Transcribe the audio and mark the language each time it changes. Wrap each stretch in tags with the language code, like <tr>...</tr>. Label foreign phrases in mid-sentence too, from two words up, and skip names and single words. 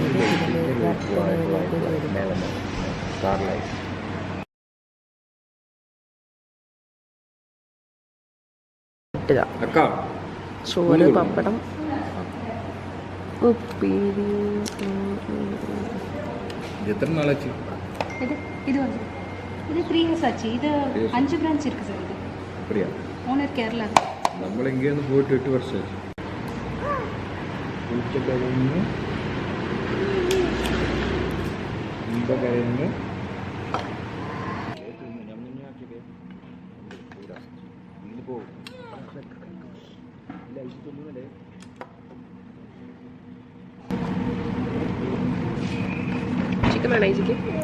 <ml>ചോറ് പപ്പടം ഉപ്പേരി. എത്ര നാളാச்சு?</ml> <ta>இது 3 இயர்ஸ் ஆச்சு. இது 5 பிரான்ச் இருக்குது சார். இது அப்படியா? ஓனர் கேரளா.</ta> <ml>നമ്മൾ ഇങ്ങേന്ന് പോയിട്ട് 8 വർഷമായി. ഉച്ചക്കഴിഞ്ഞ് കഴിഞ്ഞ് ചിക്കൻ വേണോ ചിക്കൻ?</ml>